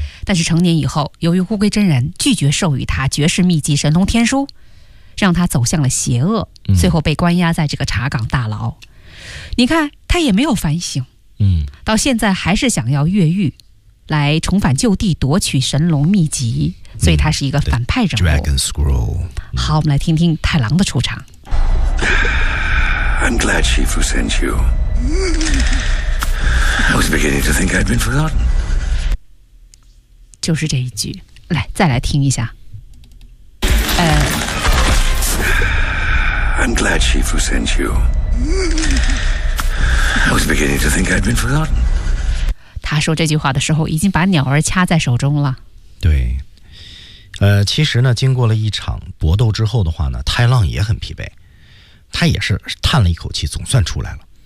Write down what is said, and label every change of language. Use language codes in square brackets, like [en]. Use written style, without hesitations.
[zh] 但是成年以后，由于乌龟真人拒绝授予他绝世秘籍神龙天书，让他走向了邪恶，最后被关押在这个茶岗大牢。你看他也没有反省，到现在还是想要越狱来重返旧地夺取神龙秘籍，所以他是一个反派人物。 [en] Dragon Scroll。 [zh] 好，我们来听听太郎的出场。 [en] I'm glad Shifu sent you. I was beginning to think I'd been forgotten. [zh] 就是这一句，来再来听一下。 [en] I'm glad Shifu sent you. I was beginning to think I'd been forgotten. [zh] 他说这句话的时候已经把鸟儿掐在手中了。对。其实呢经过了一场搏斗之后的话呢太浪也很疲惫。他也是叹了一口气总算出来了。